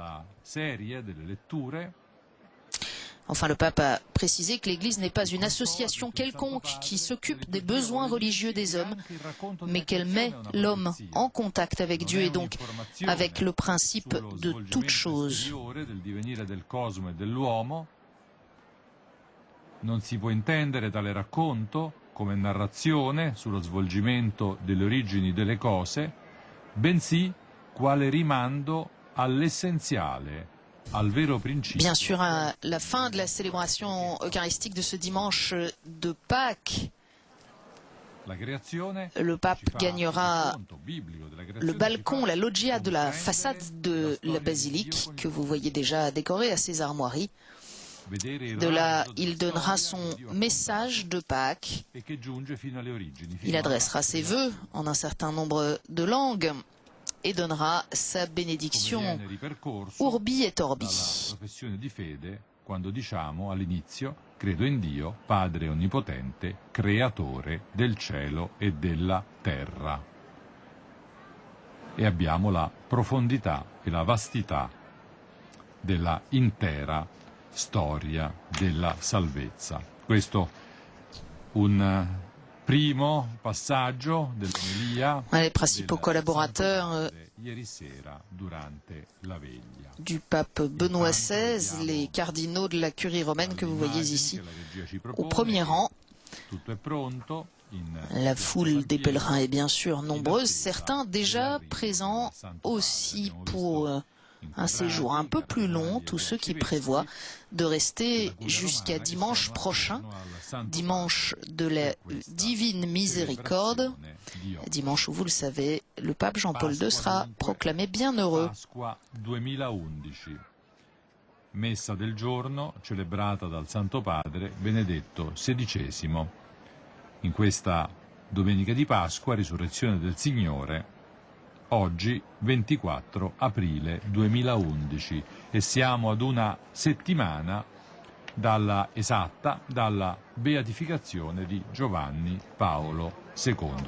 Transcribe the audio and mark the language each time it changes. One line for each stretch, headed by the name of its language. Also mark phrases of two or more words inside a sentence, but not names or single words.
French: Enfin, le pape a précisé que l'Église n'est pas une association quelconque qui s'occupe des besoins religieux des hommes, mais qu'elle met l'homme en contact avec Dieu et donc avec le principe de toute chose.
Italian: Non si può intendere tale racconto come narrazione sullo svolgimento delle origini delle cose, bensì quale rimando all'essenziale, al vero principio.
French: Bien sûr, à la fin de la célébration eucharistique de ce dimanche de Pâques, le pape gagnera le balcon, la loggia de la façade de la basilique que vous voyez déjà décorée à ses armoiries. De là, il donnera son message de Pâques. Il adressera ses vœux en un certain nombre de langues et donnera sa bénédiction
Latin: Urbi et Orbi.
Italian: Quando diciamo all'inizio, credo in Dio, Padre Onnipotente, Creatore del cielo e della terra. E abbiamo la profondità e la vastità della intera storia della salvezza. Questo un primo passaggio dell'omelia.
French: Les principaux collaborateurs du pape Benoît XVI, les cardinaux de la curie romaine que vous voyez ici au premier rang. La foule des pèlerins est bien sûr nombreuse, certains déjà présents aussi pour un séjour un peu plus long, tous ceux qui prévoient de rester jusqu'à dimanche prochain, dimanche de la Divine Miséricorde, dimanche où, vous le savez, le pape Jean-Paul II sera proclamé bienheureux.
Italian: Pasqua 2011, messa del giorno celebrata dal Santo Padre Benedetto XVI. In questa domenica di Pasqua, risurrezione del Signore, oggi 24 aprile 2011, e siamo ad una settimana dalla beatificazione di Giovanni Paolo II.